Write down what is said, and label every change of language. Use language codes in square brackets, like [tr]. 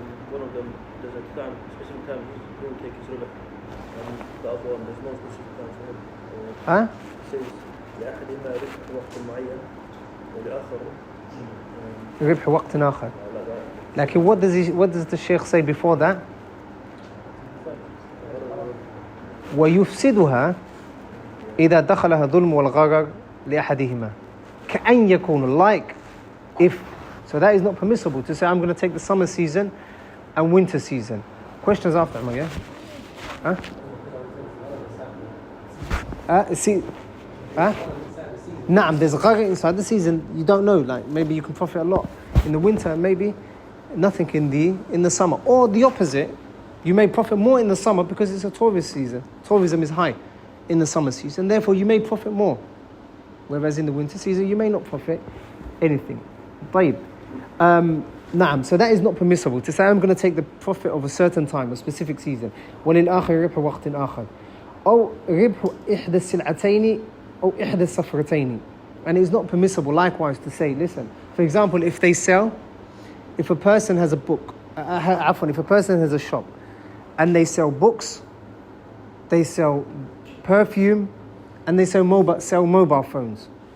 [en] One of them, there's a time, specific time, he will take his riba. And the other one, there's no specific time for him. Huh? It says, [ar] لأحدهما ربح وقت معين ولآخر ربح وقت آخر. [en] Like what does the Shaykh say before that? [ar] ويفسدها إذا دخلها ظلم والغرر لأحدهما كأن يكون, [en] like if. So that is not permissible to say I'm going to take the summer season and winter season. Questions after, yeah? See, Naam, there's gharar inside the season. You don't know, like maybe you can profit a lot in the winter, maybe nothing in the summer. Or the opposite, you may profit more in the summer because it's a tourist season. Tourism is high in the summer season, therefore you may profit more. Whereas in the winter season, you may not profit anything. [ar] طيب. [en] Naam, so that is not permissible to say I'm going to take the profit of a certain time, a specific season. [ar] وَلِلْآخِرِ رِبْحُ وَقْتٍ آخَرٍ أو ربح إحدى السلعتين أو إحدى السفرتين. [en] And it is not permissible likewise to say, listen, for example, if a person has a book, if a person has a shop and they sell books, they sell perfume, and they sell mobile phones.